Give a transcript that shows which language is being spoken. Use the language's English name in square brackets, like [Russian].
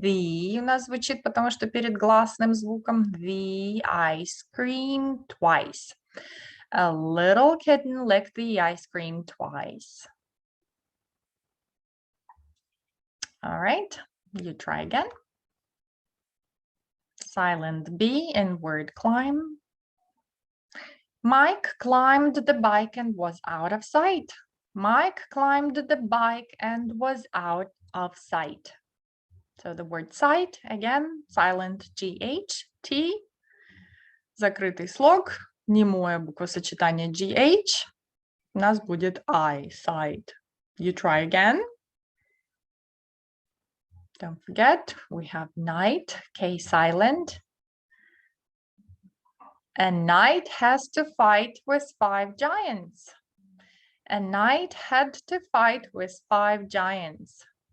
[Russian] The у нас звучит, потому что перед гласным звуком. [English] The ice cream twice. A little kitten licked the ice cream twice. All right, you try again. Silent B in word climb. Mike climbed the bike and was out of sight. Mike climbed the bike and was out of sight. So the word sight, again, silent GH, T. [Russian] Закрытый слог, немое буквосочетание GH. У нас будет I, sight. [English] You try again. Don't forget, we have night, K silent. A knight has to fight with 5 giants. A knight had to fight with 5 giants.